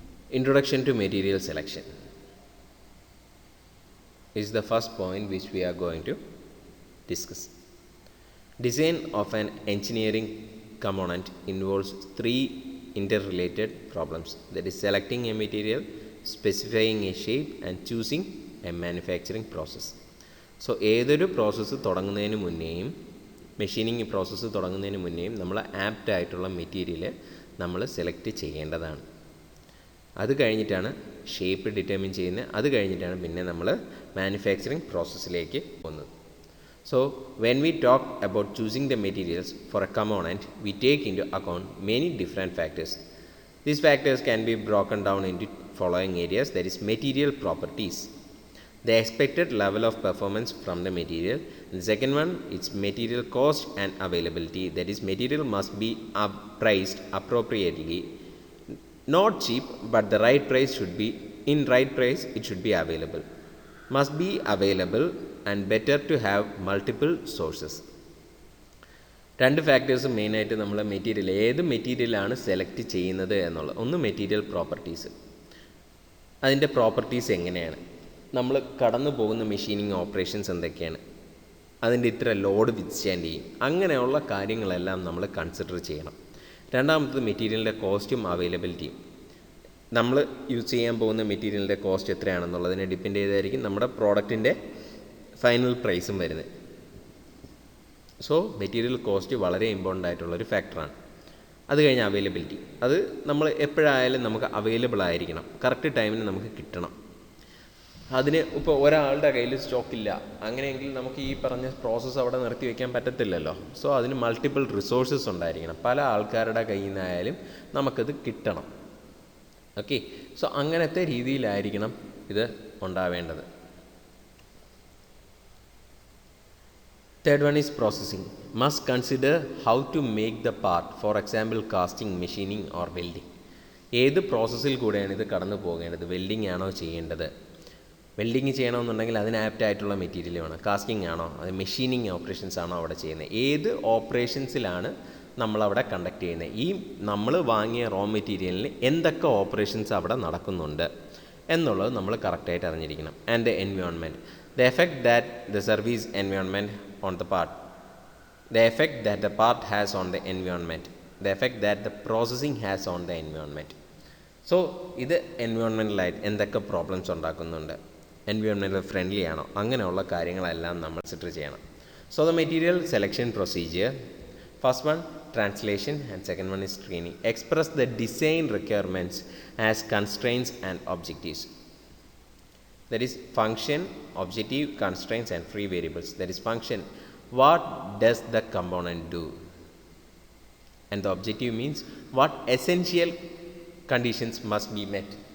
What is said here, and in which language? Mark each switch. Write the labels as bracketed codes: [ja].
[en] Introduction to Material Selection is the first point which we are going to discuss. Design of an engineering component involves three interrelated problems, that is selecting a material, specifying a shape and choosing a manufacturing process. [ml] So ഏതൊരു process തുടങ്ങുന്നതിന് മുന്നേയും machining process തുടങ്ങുന്നതിന് മുന്നേയും നമ്മൾ apt ആയിട്ടുള്ള material നമ്മൾ select ചെയ്യേണ്ടതാണ്. അത് കഴിഞ്ഞിട്ടാണ് shape determine ചെയ്യുന്നത്. അത് കഴിഞ്ഞിട്ടാണ് പിന്നെ നമ്മൾ മാനുഫാക്ചറിങ് പ്രോസസ്സിലേക്ക് പോകുന്നത്. [en] So when we talk about choosing the materials for a component, we take into account many different factors. These factors can be broken down into following areas, that is material properties, the expected level of performance from the material, and the second one is material cost and availability, that is material must be priced appropriately, not cheap, but the right price should be in right price, it should be available, must be available and better to have multiple sources. [ml] രണ്ട് factors മെയിനായിട്ട് നമ്മൾ material ഏത് മെറ്റീരിയലാണ് select ചെയ്യുന്നത് എന്നുള്ളത്. ഒന്ന് material properties, അതിൻ്റെ properties എങ്ങനെയാണ്, നമ്മൾ കടന്നു പോകുന്ന മെഷീനിങ് ഓപ്പറേഷൻസ് എന്തൊക്കെയാണ്, അതിൻ്റെ ഇത്ര ലോഡ് വിത്ത്സ്റ്റാൻഡ് ചെയ്യും, അങ്ങനെയുള്ള കാര്യങ്ങളെല്ലാം നമ്മൾ കൺസിഡർ ചെയ്യണം. രണ്ടാമത്തത് മെറ്റീരിയലിൻ്റെ കോസ്റ്റും അവൈലബിലിറ്റിയും. നമ്മൾ യൂസ് ചെയ്യാൻ പോകുന്ന മെറ്റീരിയലിൻ്റെ കോസ്റ്റ് എത്രയാണെന്നുള്ളതിനെ ഡിപ്പെൻഡ് ചെയ്തായിരിക്കും നമ്മുടെ പ്രോഡക്റ്റിൻ്റെ ഫൈനൽ പ്രൈസും വരുന്നത്. സോ മെറ്റീരിയൽ കോസ്റ്റ് വളരെ ഇമ്പോർട്ടൻ്റ് ആയിട്ടുള്ളൊരു ഫാക്ടറാണ്. അത് കഴിഞ്ഞ് അവൈലബിലിറ്റി, അത് നമ്മൾ എപ്പോഴായാലും നമുക്ക് അവൈലബിൾ ആയിരിക്കണം, കറക്റ്റ് ടൈമിന് നമുക്ക് കിട്ടണം. അതിന് ഇപ്പോൾ ഒരാളുടെ കയ്യിൽ സ്റ്റോക്കില്ല, അങ്ങനെയെങ്കിൽ നമുക്ക് ഈ പറഞ്ഞ പ്രോസസ്സ് അവിടെ നിർത്തി വയ്ക്കാൻ പറ്റത്തില്ലല്ലോ. സോ അതിന് മൾട്ടിപ്പിൾ റിസോഴ്സസ് ഉണ്ടായിരിക്കണം, പല ആൾക്കാരുടെ കയ്യിൽ നിന്നായാലും നമുക്കത് കിട്ടണം. ഓക്കെ, സോ അങ്ങനത്തെ രീതിയിലായിരിക്കണം ഇത് ഉണ്ടാവേണ്ടത്. [en] Third one is processing. Must consider how to make the part, for example casting, machining or welding. [ml] ഏത് പ്രോസസ്സിൽ കൂടെയാണ് ഇത് കടന്നു പോകേണ്ടത്? വെൽഡിംഗ് ആണോ ചെയ്യേണ്ടത്? വെൽഡിങ് ചെയ്യണമെന്നുണ്ടെങ്കിൽ അതിന് ആപ്റ്റായിട്ടുള്ള മെറ്റീരിയൽ വേണം. കാസ്റ്റിംഗ് ആണോ, അത് മെഷീനിങ് ഓപ്പറേഷൻസ് ആണോ അവിടെ ചെയ്യുന്നത്? ഏത് ഓപ്പറേഷൻസിലാണ് നമ്മളവിടെ കണ്ടക്ട് ചെയ്യുന്നത്? ഈ നമ്മൾ വാങ്ങിയ റോ മെറ്റീരിയലിന് എന്തൊക്കെ ഓപ്പറേഷൻസ് അവിടെ നടക്കുന്നുണ്ട് എന്നുള്ളത് നമ്മൾ കറക്റ്റായിട്ട് അറിഞ്ഞിരിക്കണം. [en] And the environment, the effect that the service environment on the part, the effect that the part has on the environment, the effect that the processing has on the environment. [ml] So ഇത് എൻവയോൺമെൻറ്റലായിട്ട് എന്തൊക്കെ problems ഉണ്ടാക്കുന്നുണ്ട്, environmental friendly ആണോ, അങ്ങനെയുള്ള കാര്യങ്ങളെല്ലാം നമ്മൾ consider ചെയ്യണം. [en] So the material selection procedure, first one translation and second one is screening. Express the design requirements as constraints and objectives. That is function, objective, constraints and free variables. That is function, what does the component do, and the objective means what essential conditions must be met.